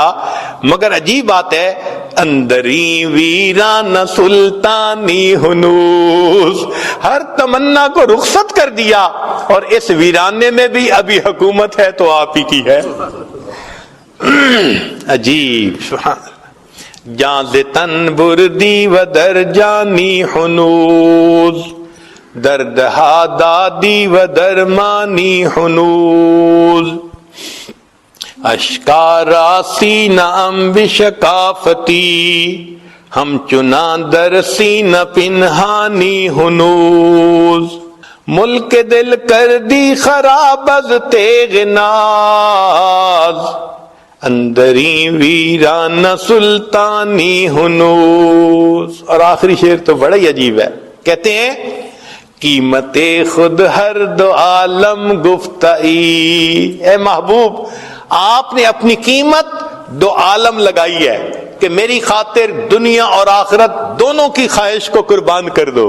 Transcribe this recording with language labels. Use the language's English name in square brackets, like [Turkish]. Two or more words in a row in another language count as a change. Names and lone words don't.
[Urdu] مگر عجیب بات ہے، [Persian] اندری ویران سلطانی ہنوز، [Urdu] ہر تمنا کو رخصت کر دیا، اور اس ویرانے میں بھی ابھی حکومت ہے تو آپ ہی کی ہے. عجیب، [Arabic] سبحان اللہ. [Persian] جان ز تن بردی و در جانی ہنوز، درد ہا دادی و درمانی ہنوز. اشکارا سینہ ام بشکافتی، ہم چنا در سینہ پنہانی ہنوز. ملک دل کر دی خراب از تیغ ناز، اندری ویران سلطانی ہنوز. [Urdu] اور آخری شعر تو بڑا ہی عجیب ہے، کہتے ہیں [Persian] قیمت خود ہر دو عالم گفتائی. [Urdu] اے محبوب، آپ نے اپنی قیمت دو عالم لگائی ہے کہ میری خاطر دنیا اور آخرت دونوں کی خواہش کو قربان کر دو.